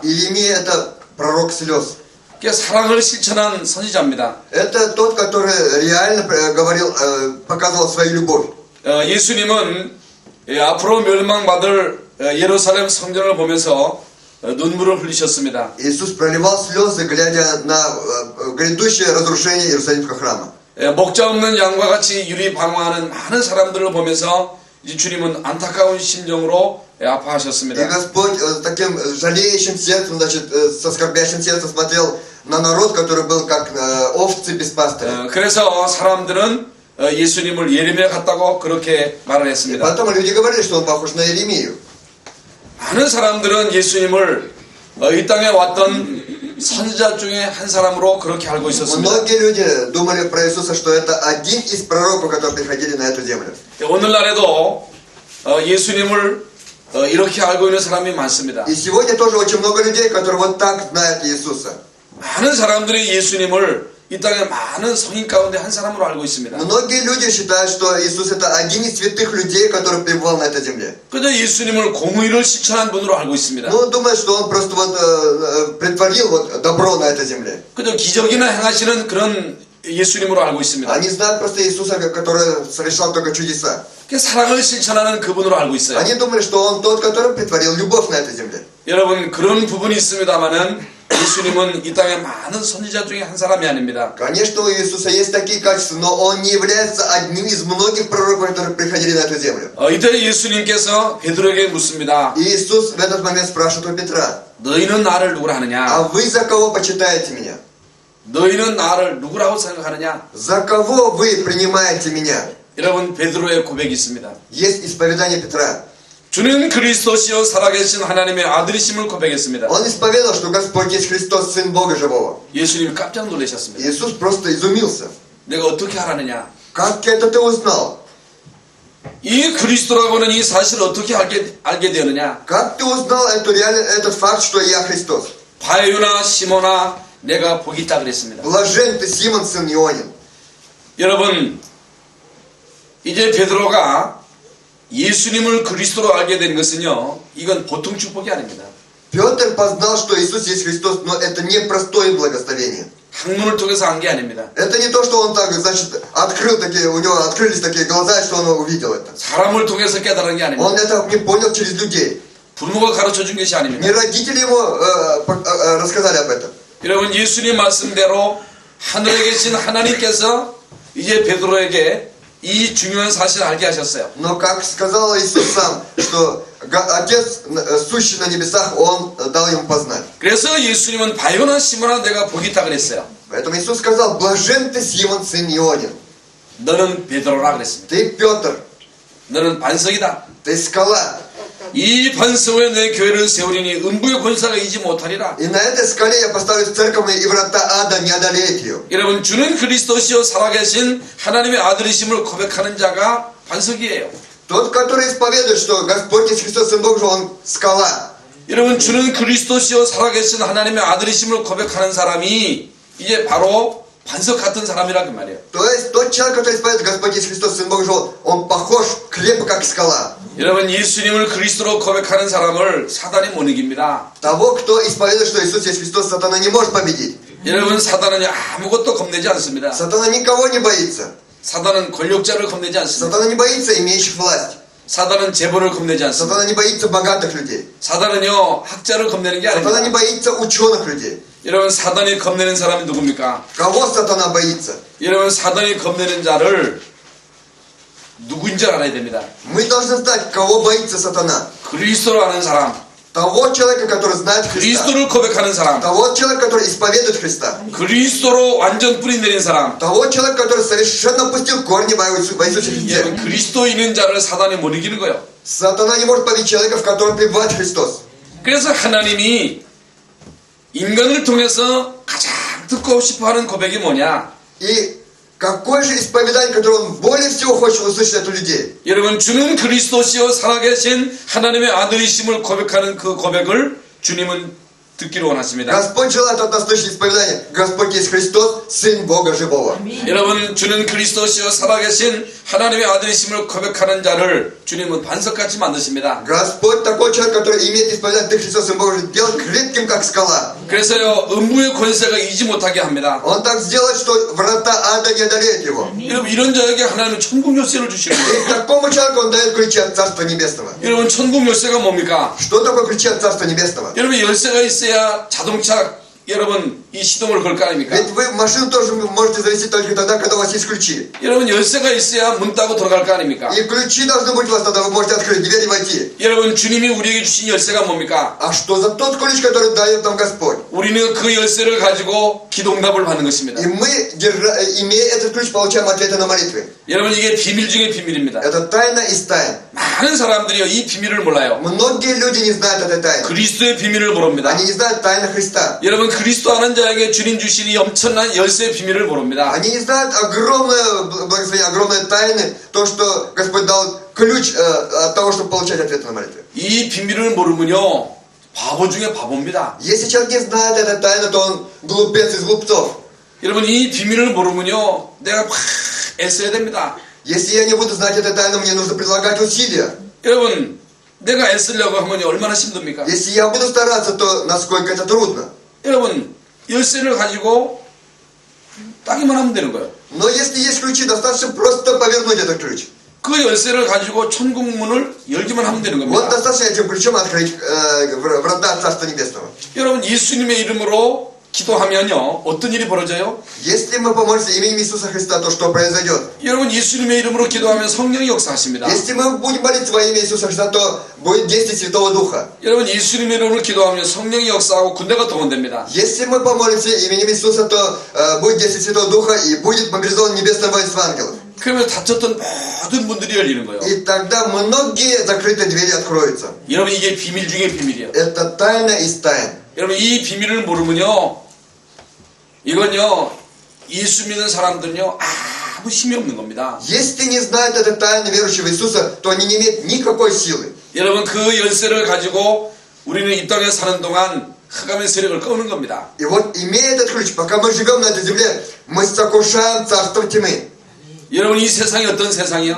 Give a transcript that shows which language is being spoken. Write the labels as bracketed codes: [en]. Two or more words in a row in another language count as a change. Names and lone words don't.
[ru] Иеремия это пророк слез. [ko] 사랑을 실천한 선지자입니다. [ru] Это тот, который реально говорил, показывал свою любовь. [ko] 예수님은 앞으로 멸망받을 예루살렘 성전을 보면서 눈물을 흘리셨습니다. [ru] Иисус проливал слезы, глядя на грядущее разрушение Иерусалимского храма. [ko] 목자 없는 양과 같이 유리방황하는 많은 사람들을 보면서 이제 주님은 안타까운 심정으로 [ru] И [ko] 아파하셨습니다. [ru] Господь таким жалеющим сердцем, значит, со скорбящим сердцем смотрел на народ, который был как овцы без пастыря. [ko] 그래서 사람들은 예수님을 예레미야 같다고 그렇게 말을 [ru] И [ko] 했습니다. [ru] потом люди говорили, что он похож на Иеремию. [ko] 많은 사람들은 예수님을 이 땅에 왔던 선지자 중에 한 사람으로 그렇게 알고 있었습니다. [ru] Многие люди думали про Иисуса, что это один из пророков, которые приходили на эту землю. [ko] 오늘날에도 예수님을 이렇게 알고 있는 사람이 많습니다. [ru] И сегодня тоже очень много людей, которые вот так знают Иисуса. [ko] 많은 사람들이 예수님을 이 땅에 많은 성인 가운데 한 사람으로 알고 있습니다. [ru] Многие люди считают, что Иисус это один из святых людей, который пребывал на этой земле. [ko] 그저 예수님을 공의를 실천한 분으로 알고 있습니다. [ru] Ну, думают, что он просто вот притворил вот добро на этой земле. [ko] 그저 기적이나 행하시는 그런 예수님으로 알고 있습니다. [ru] Они знают просто Иисуса, который совершал только чудеса. [ko] 사랑을 실천하는 그분으로 알고 있어요. [ru] Они думали, что он тот, который притворил любовь на этой земле. [ko] 여러분, 그런 부분이 있습니다만은 예수님은 이 땅에 많은 선지자 중에 한 사람이 아닙니다. [ru] Конечно, у Иисуса есть такие качества, но он не является одним из многих пророков, которые приходили на эту землю. [ko] 이때 예수님께서 베드로에게 묻습니다. [ru] И Иисус в этот момент спрашивает у Петра: [ko] 너희는 나를 누구라 하느냐? [ru] а вы за кого почитаете меня? [ko] 너희는 나를 누구라고 생각하느냐? [ru] За кого вы принимаете меня? [ko] 여러분, 베드로의 고백이 있습니다. [ru] Есть исповедание Петра. [ko] 주는 그리스도시요 살아계신 하나님의 아들이심을 고백했습니다. [ru] Он исповедовал, что Господь есть Христос, Сын Бога Живого. [ko] 예수님이 깜짝 놀라셨습니다. [ru] Иисус просто изумился. [ko] 내가 어떻게 알았느냐? [ru] Как это ты узнал? [ko] 이 그리스도라고는 이 사실을 어떻게 알게 되었느냐? [ru] Как ты узнал этот факт, что я Христос? [ko] 바요나 시모나 내가 복이 있다 그랬습니다. [ru] Блажен ты, Симон, сын Ионин. [ko] 여러분, 이제 베드로가 예수님을 그리스도로 알게 된 것은요, 이건 보통 축복이 아닙니다. [ru] Петр познал, что Иисус есть Христос, но это не простое благословение. [ko] 학문을 통해서 한 게 아닙니다. [ru] Это не то, что он так, значит, у него открылись такие глаза, что он увидел это. [ko] 사람을 통해서 깨달은 게 아닙니다. [ru] Он это не понял через людей. [ko] 부모가 가르쳐 준 것이 아닙니다. [ru] Не родители ему рассказали об этом. [ko] 여러분, 예수님 말씀대로 하늘에 계신 하나님께서 이제 베드로에게 이 중요한 사실을 알게 하셨어요. [ru] Но как сказал Иисус сам, что Отец, сущий на небесах, Он дал ему познать. [ko] 그래서 예수님은 바요나 시모나 내가 복이 있다 그랬어요. [ru] Поэтому Иисус сказал: блажен ты, Симон, сын Ионин. [ko] 너는 베드로라 그랬습니다. [ru] Ты Петр, [ko] 너는 반석이다. [ru] ты скала. [ko] 이 반석에 내 교회를 세우리니 음부의 권세가 이지 못하리라. [ru] И на этой скале я поставлю церковь, и врата ада не одолеют ее. [ko] 여러분, 주는 그리스도시요 살아계신 하나님의 아들이심을 고백하는 자가 반석이에요. [ru] Тот, который исповедует, что Господь есть Христос, Сын Божий, он скала. [ko] 여러분, 주는 그리스도시요 살아계신 하나님의 아들이심을 고백하는 사람이 이제 바로 반석 같은 사람이라 그 말이에요. [ru] То есть тот человек, который исповедует Господь есть Христос, Сын Божий, он похож, крепко, как скала. [ko] 여러분, 예수님을 그리스도로 고백하는 사람을 사단이 못 이깁니다. [ru] Того, кто исповедует, что Иисус есть Христос, сатана не может победить. [ko] 여러분, 사단은 아무것도 겁내지 않습니다. [ru] Сатана никого не боится. [ko] 사단은 권력자를 겁내지 않습니다. [ru] Сатана не боится имеющих власть. [ko] 사단은 재벌을 겁내지 않습니다. [ru] Сатана не боится богатых людей. [ko] 사단은요, 학자를 겁내는 게 [ru] Сатана не [ko] 아닙니다. [ru] боится ученых людей. [ko] 여러분, 사단이 겁내는 사람이 누굽니까? [ru] Кого сатана боится? [ko] 여러분, 사단이 겁내는 자를 누구인 줄 알아야 됩니다. [ru] Мы должны знать, кого боится сатана. [ko] 그리스도로 아는 사람, [ru] Того человека, который знает Христа. [ko] 그리스도를 고백하는 사람, [ru] Того человека, который исповедует Христа. [ko] 그리스도로 완전 뿌리 내린 사람. [ru] Того человека, который совершенно пустил корни в Иисусе Христе. [ko] 여러분, 그리스도 있는 자를 사단이 못 이기는 거예요. [ru] Сатана не может победить человека, в котором пребывает Христос. [ko] 그래서 하나님이 인간을 통해서 가장 듣고 싶어하는 고백이 뭐냐? [ru] И какое же исповедание, которое он более всего хочет услышать от людей? [ko] 여러분, 주는 그리스도시요 살아계신 하나님의 아들이심을 고백하는 그 고백을 주님은 듣기를 원하십니다. [ru] Господь желает от нас слышать исповедание. Господь есть Христос, Сын Бога Живого. [ko] 여러분, 주는 그리스도시요 살아계신 하나님의 아들이심을 고백하는 자를 주님은 반석같이 만드십니다. [ru] Господь такой человек, который имеет исповедание, ты Христос, Сын Бога, делает крепким, как скала. [ko] 그래서요, 음부의 권세가 이기지 못하게 합니다. [ru] Он так сделает, что врата ада не одолеют его. [ko] 여러분, 이런 자에게 하나님은 천국 열쇠를 주시는 [ru] И [ko] 거예요. [ru] такому человеку Он дает ключи от Царства Небесного. [ko] 여러분, 천국 열쇠가 뭡니까? [ru] Что такое ключи от Царства Небесного? [ko] 여러분, 열쇠가 있어야 자동차 여러분 이 시동을 걸 거 아닙니까? [ru] Ведь вы машину тоже можете завести только тогда, когда у вас есть ключи. [ko] 여러분, 열쇠가 있어야 문 따고 들어갈 거 아닙니까? [ru] И ключи должны быть у вас, тогда вы можете открыть дверь и войти. [ko] 여러분, 주님이 우리에게 주신 열쇠가 뭡니까? [ru] А что за тот ключ, который дает нам Господь? [ko] 우리는 그 열쇠를 가지고 기도응답을 받는 것입니다. [ru] И мы, имея этот ключ, получаем ответы на молитвы. [ko] 여러분, 이게 비밀 중의 비밀입니다. [ru] Это тайна из тайн. [ko] 많은 사람들이요 이 비밀을 몰라요. [ru] Многие люди не знают этой тайны. [ko] 그리스도의 비밀을 모릅니다. [ru] Они не знают тайны Христа. [ko] 여러분, 그리스도 아는 자에게 주님 주신 이 엄청난 열쇠의 비밀을 모릅니다. [ru] Они не знают огромное благословение, огромные тайны, то, что Господь дал ключ от того, чтобы получать ответы на молитвы. [ko] 이 비밀을 모르면요 바보 중에 바보입니다. [ru] Если человек не знает этой тайны, то он глупец из глупцов. [ko] 여러분, 이 비밀을 모르면요 내가 막 애써야 됩니다. [ru] Если я не буду знать этой тайны, мне нужно прилагать усилия. [ko] 여러분, 내가 애쓰려고 하면 얼마나 힘듭니까? [ru] Если я буду стараться, то насколько это трудно. [ko] 여러분, 열쇠를 가지고 따기만 하면 되는 거예요. [ru] Но если есть ключи, достаточно просто повернуть этот ключ. [ko] 그 열쇠를 가지고 천국 문을 열기만 하면 되는 [ru] Вот [ko] 겁니다. [ru] достаточно этим ключом открыть врата Царства Небесного. [ko] 여러분, 예수님의 이름으로 기도하면요 어떤 일이 벌어져요? [ru] Если мы помолимся именем Иисуса Христа, то что произойдет? [ko] 여러분, 예수님의 이름으로 기도하면 성령이 역사하십니다. [ru] Если мы будем молиться во имя Иисуса Христа, то будет действие Святого Духа. [ko] 여러분, 예수님의 이름으로 기도하면 성령이 역사하고 군대가 동원됩니다. [ru] Если мы помолимся именем Иисуса, то будет действие Святого Духа и будет мобилизован небесное воинство ангелов. [ko] 그러면 닫혔던 모든 문들이 열리는 거예요. [ru] И тогда многие закрытые двери откроются. [ko] 여러분, 이게 비밀 중의 비밀이에요. [ru] Это тайна из тайн. [ko] 여러분, 이 비밀을 모르면요 이건요 예수 믿는 사람들은요 아무 힘이 없는 겁니다. [ru] Если не знают этой тайны верующего Иисуса, то они не имеют никакой силы. [ko] 여러분, 그 열쇠를 가지고 우리는 이 땅에 사는 동안 흑암의 세력을 끄는 겁니다. [ru] И вот, имея этот ключ, пока мы живем на этой земле, мы сокрушаем царство тьмы. [ko] 여러분, 이 세상이 어떤 세상이요?